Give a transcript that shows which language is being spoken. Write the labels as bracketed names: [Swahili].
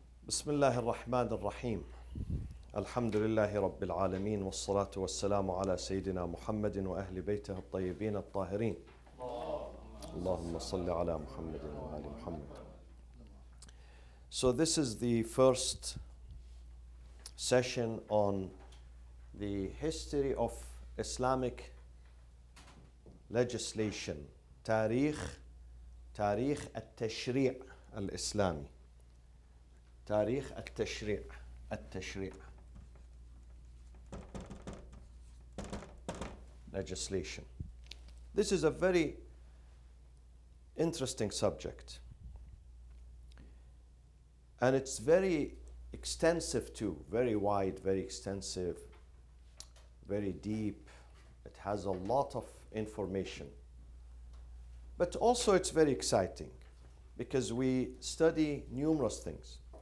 [Arabic] بسم الله الرحمن الرحيم الحمد لله رب العالمين والصلاة والسلام على سيدنا محمد وأهل بيته الطيبين الطاهرين اللهم صل على محمد وآل محمد. [English] So this is the first session on the history of Islamic legislation, [Arabic] تاريخ التشريع الإسلامي. تاريخ التشريع legislation. [English] This is a very interesting subject, and it's very extensive too, very wide, very extensive, very deep. It has a lot of information, but also it's very exciting because we study numerous things.